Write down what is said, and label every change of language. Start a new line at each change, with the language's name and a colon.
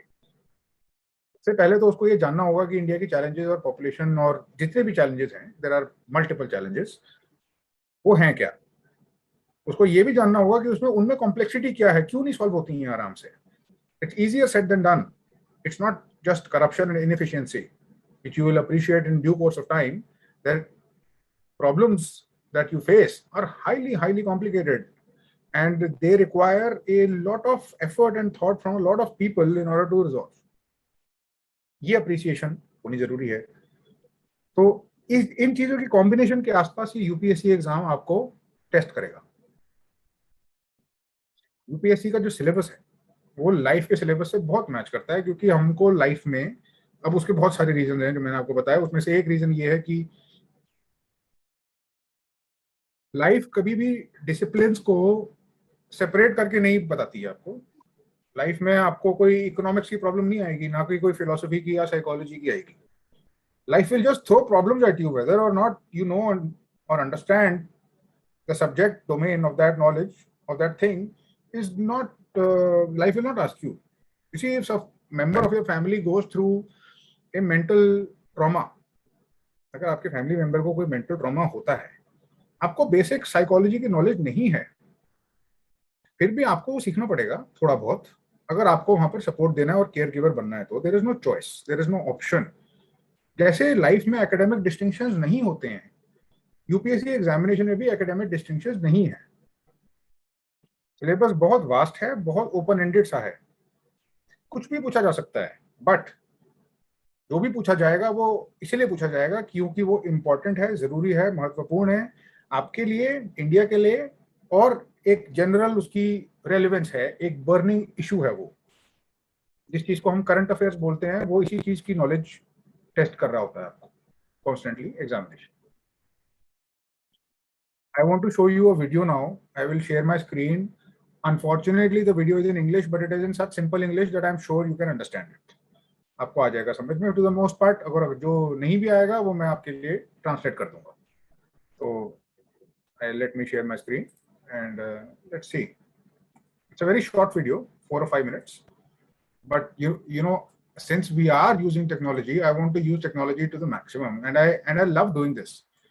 Hindi: सबसे पहले तो उसको ये जानना होगा कि इंडिया की चैलेंजेस और पॉपुलेशन और जितने भी चैलेंजेस हैं,
English: there are multiple challenges,
Hindi: वो हैं क्या. उसको ये भी जानना होगा कि उसमें उनमें कॉम्प्लेक्सिटी क्या है, क्यों नहीं सॉल्व होती हैं आराम से.
English: It's easier said than done. It's not just corruption and inefficiency which you will appreciate in due course of time. There problems that you face are highly complicated and they require a lot of effort and thought from a lot of people in order to resolve.
Hindi: ये appreciation होनी जरूरी है. तो इन चीजों की combination के आसपास ही UPSC exam आपको टेस्ट करेगा. यूपीएससी का जो सिलेबस है वो लाइफ के सिलेबस से बहुत मैच करता है क्योंकि हमको लाइफ में, अब उसके बहुत सारे रीजन हैं जो मैंने आपको बताया, उसमें से एक रीजन ये है कि लाइफ कभी भी डिसिप्लिन्स को सेपरेट करके नहीं बताती है आपको. लाइफ में आपको कोई इकोनॉमिक्स की प्रॉब्लम नहीं आएगी, ना कोई फिलोसफी की या साइकोलॉजी की आएगी.
English: Life will just throw problems at you, whether or not you know or understand the subject domain of that knowledge of that thing is not. Life will not ask you. You see, if a member of your family goes through a mental trauma,
Hindi: अगर आपके family member को कोई mental trauma होता है, आपको basic psychology की knowledge नहीं है, फिर भी आपको वो सीखना पड़ेगा थोड़ा बहुत, अगर आपको वहां पर सपोर्ट देना है और केयर गिवर बनना है तो।
English: There is no choice, there is no option.
Hindi: जैसे लाइफ में एकेडमिक डिस्टिंक्शंस नहीं होते हैं, यूपीएससी एग्जामिनेशन में भी एकेडमिक डिस्टिंक्शंस नहीं है। सिलेबस बहुत वास्ट है, बहुत ओपन एंडेड सा है, कुछ भी पूछा जा सकता है, बट जो भी पूछा जाएगा वो इसलिए पूछा जाएगा क्योंकि वो इम्पोर्टेंट है, जरूरी है, महत्वपूर्ण है आपके लिए, इंडिया के लिए, और एक जनरल उसकी रेलेवेंस है, एक बर्निंग इशू है। वो जिस चीज को हम करंट अफेयर्स बोलते हैं, वो इसी चीज की नॉलेज टेस्ट कर रहा होता है आपको constantly examination.
English: I want to show you a video now. I will share my screen. Unfortunately, the video is in English, but it is in such simple English that I'm sure you can understand it.
Hindi: आपको आ जाएगा समझ में
English: to the most part.
Hindi: अगर जो नहीं भी आएगा वो मैं आपके लिए ट्रांसलेट कर दूंगा। तो
English: let me share my screen and let's see. It's a very short video, 4 or 5 minutes. But you know, since we are using technology, I want to use technology to the maximum, and I love doing this.